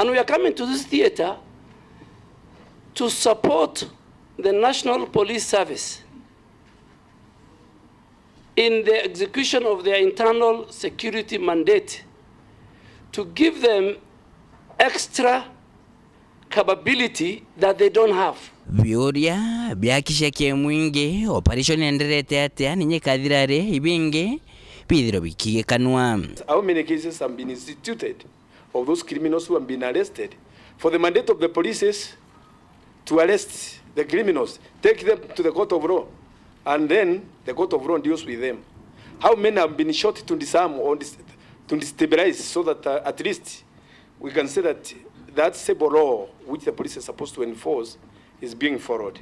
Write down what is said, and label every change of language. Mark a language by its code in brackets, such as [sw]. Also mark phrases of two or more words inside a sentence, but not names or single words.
[en] And we are coming to this theater to support the National Police Service in the execution of their internal security mandate, to give them extra capability that they don't have. [mer] Biuria biakisha kie mwingi operation enderete atia ninye kathirare ibinge bithiro bikiye kanwa. [en] How many cases have been instituted of those criminals who have been arrested? For the mandate of the police is to arrest the criminals, take them to the court of law, and then the court of law deals with them. How many have been shot to disarm or to destabilize so that at least we can say that that civil law which the police is supposed to enforce is being followed.